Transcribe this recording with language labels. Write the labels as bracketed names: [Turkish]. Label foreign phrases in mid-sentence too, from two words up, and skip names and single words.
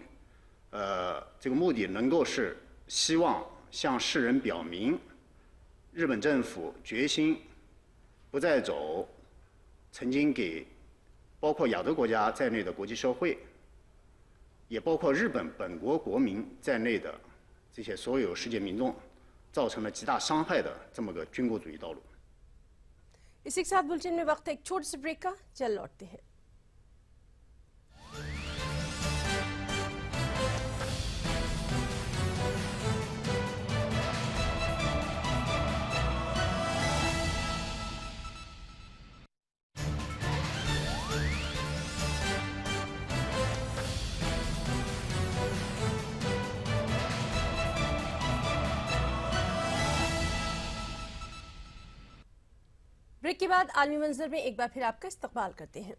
[Chinese] 这个目的能够是希望向世人表明，日本政府决心不再走曾经给包括亚洲国家在内的国际社会，也包括日本本国国民在内的这些所有世界民众造成了极大伤害的这么个军国主义道路。 [Urdu] اسی کے ساتھ بلیٹن میں وقت ایک چھوٹے سے بریک کا، چل لوٹتے ہیں. بریک کے بعد عالمی منظر میں ایک بار پھر آپ کا استقبال کرتے ہیں.